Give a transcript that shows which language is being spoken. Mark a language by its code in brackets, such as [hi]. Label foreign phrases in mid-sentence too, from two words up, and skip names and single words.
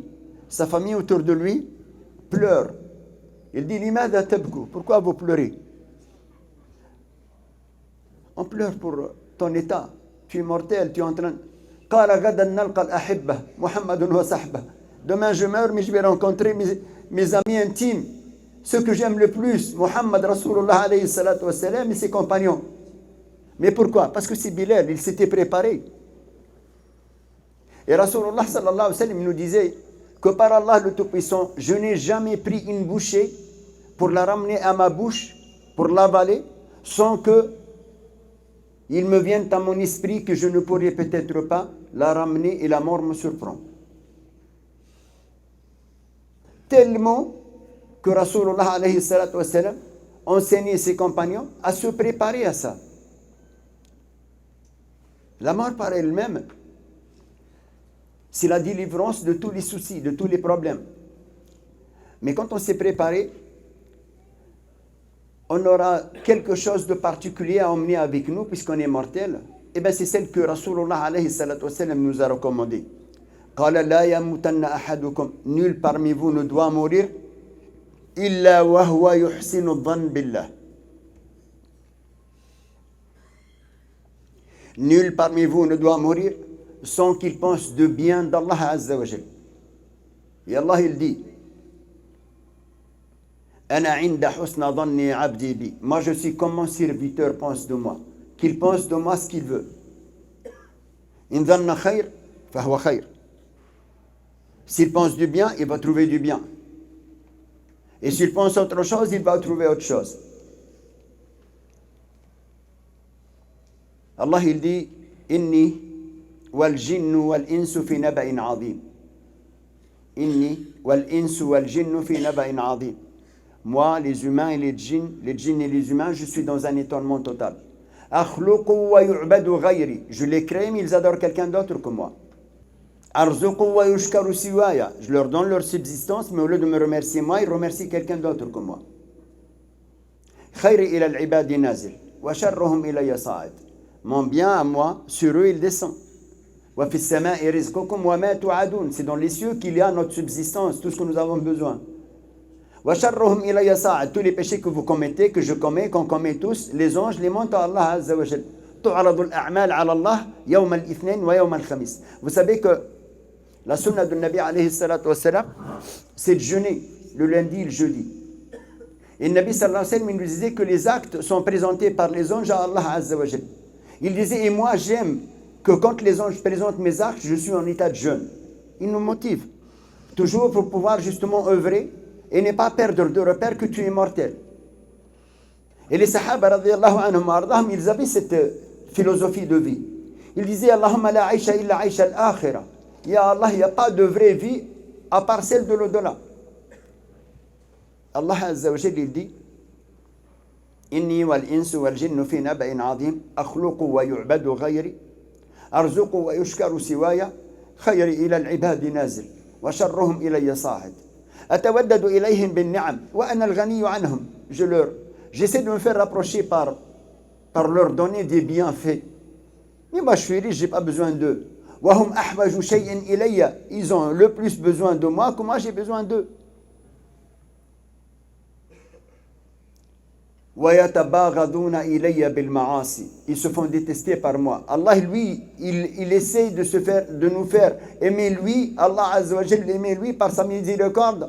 [fr] Sa famille autour de lui pleure. Il dit [ar] لماذا تبكون, [fr] pourquoi vous pleurez? On pleure pour ton état. Tu es mortel, tu es en train. Demain je meurs, mais je vais rencontrer mes amis intimes, ceux que j'aime le plus, Muhammad Rasulullah [ar] عليه الصلاة والسلام [fr] et ses compagnons. Mais pourquoi? Parce que c'est Bilal, il s'était préparé. Et Rasulullah [ar] صلى الله عليه وسلم [fr] nous disait que par Allah le Tout-Puissant, je n'ai jamais pris une bouchée pour la ramener à ma bouche, pour l'avaler, sans que il me vienne à mon esprit que je ne pourrais peut-être pas la ramener et la mort me surprend. Tellement que Rasulullah [ar] عليه الصلاة والسلام [fr] enseignait ses compagnons à se préparer à ça. La mort par elle-même, c'est la délivrance de tous les soucis, de tous les problèmes. Mais quand on s'est préparé, on aura quelque chose de particulier à emmener avec nous puisqu'on est mortel. Et bien c'est celle que Rasulullah [ar] عليه الصلاة والسلام [fr] nous a recommandée. [ar] قال لا يموتن أحدكم, [fr] nul parmi vous ne doit mourir [ar] إلا وهو يحسن الظن بالله. [fr] Nul parmi vous ne doit mourir sans qu'il pense de bien d'Allah [ar] عز وجل. [fr] Et Allah il dit [ar] أنا عند حسن ظن عبدي بي. [fr] Moi je suis comme mon serviteur pense de moi, qu'il pense de moi ce qu'il veut. [ar] إن ظن خير فهو خير. [fr] S'il pense du bien, il va trouver du bien. Et s'il pense autre chose, il va trouver autre chose. Allah il dit [ar] إني والجن والإنس في نبأ عظيم. إني والإنس والجن في نبأ عظيم. [fr] Moi, les humains et les djinns et les humains, je suis dans un étonnement total. [ar] أخلق ويعبد غيري. [fr] Je les crée, mais ils adorent quelqu'un d'autre que moi. [ar] أرزق ويشكر سواي. [fr] Je leur donne leur subsistance, mais au lieu de me remercier moi, ils remercient quelqu'un d'autre que moi. [ar] خيري إلى العباد نازل. وشرهم إلي صاعد. [fr] Mon bien à moi, sur eux il descend. [ar] وفي السماء رزقكم وما توعدون. [fr] C'est dans les cieux qu'il y a notre subsistance, tout ce que nous avons besoin. [ar] وشرهم إلي صاعد. [fr] Tous les péchés que vous commettez, que je commets, qu'on commet tous, les anges les montent à Allah [ar] عز وجل. تعرض الأعمال على الله يوم الاثنين ويوم الخميس. [fr] Vous savez que la sunna de Nabi [ar] عليه الصلاة والسلام, [fr] c'est de jeûner le lundi et le jeudi. Et le Nabi [ar] صلى الله عليه وسلم, [fr] il nous disait que les actes sont présentés par les anges à Allah [ar] عز وجل. [fr] Il disait, et moi j'aime que quand les anges présentent mes actes, je suis en état de jeûne. Il nous motive. Toujours pour pouvoir justement œuvrer et ne pas perdre de repère que tu es mortel. Et les sahaba, [ar] رضي الله عنهم أرضاهم, [fr] ils avaient cette philosophie de vie. Ils disaient, [ar] اللهم لا عيش إلا عيش الآخرة. يا الله, [fr] il n'y a pas de vraie vie à part celle de l'au-delà. Allah [ar] عز وجل, [fr] il dit, [ar] إني والإنس والجن في نبأ عظيم أخلق ويعبد غيري أرزق ويشكر سواي خيري إلى العباد نازل وشرهم إلي صاعد. أتودد إليهم بالنعم وأنا الغني عنهم. [fr] J'essaie de me faire rapprocher par leur donner des bienfaits. Mais moi je suis riche, je n'ai pas besoin d'eux. [ar] وهم أحوج شيء إلي. [fr] Ils ont le plus besoin de moi que moi j'ai besoin d'eux. Ils se font détester par moi. Allah, lui, il essaie de nous faire aimer lui, Allah [ar] عز وجل, [fr] aimer lui par sa miséricorde.